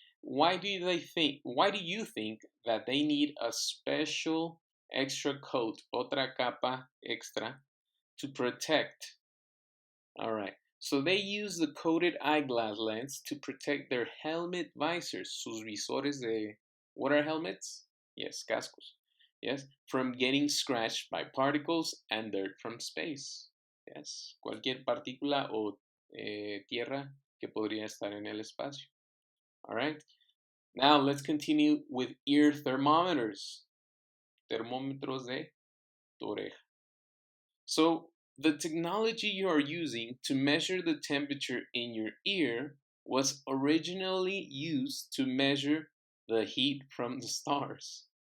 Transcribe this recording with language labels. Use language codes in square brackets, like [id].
[en] Why do you think that they need a special extra coat, [es] otra capa extra, [en] to protect? All right. So they use the coated eyeglass lens to protect their helmet visors, [es] sus visores de, [en] what are helmets? Yes, cascos. Yes, from getting scratched by particles and dirt from space. [es] Yes, cualquier partícula o tierra que podría estar en el espacio. [en] All right. Now let's continue with ear thermometers. [es] Termómetros de tu oreja. [en] So the technology you are using to measure the temperature in your ear was originally used to measure the heat from the stars.